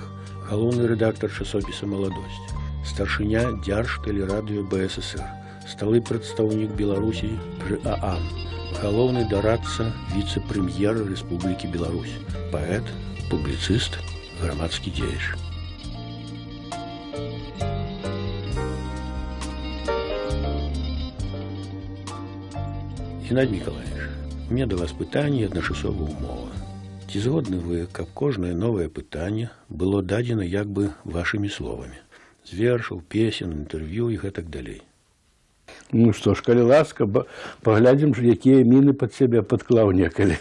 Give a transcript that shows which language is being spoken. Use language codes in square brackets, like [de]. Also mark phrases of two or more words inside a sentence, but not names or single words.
[be] Галоўны рэдактар часопіса «Маладосць». Старшыня Дзяржтэлерадыё БССР. Сталы прадстаўнік Беларусі пры ААН. Галоўны дарадца віцэ-прэм'ера Рэспублікі Беларусь. Паэт, публіцыст, грамадскі дзеяч. [ru] Геннадий Николаевич, у меня до вас [be] пытанне і адначасова умова. Ці згодны вы, каб кожнае новае пытанне было дадзена як бы вашымі словамі? З вершаў, песен, інтэрв'ю і гэтак далей. Ну што ж, калі ласка, паглядзім, якія міны пад сябе падклаў некалі.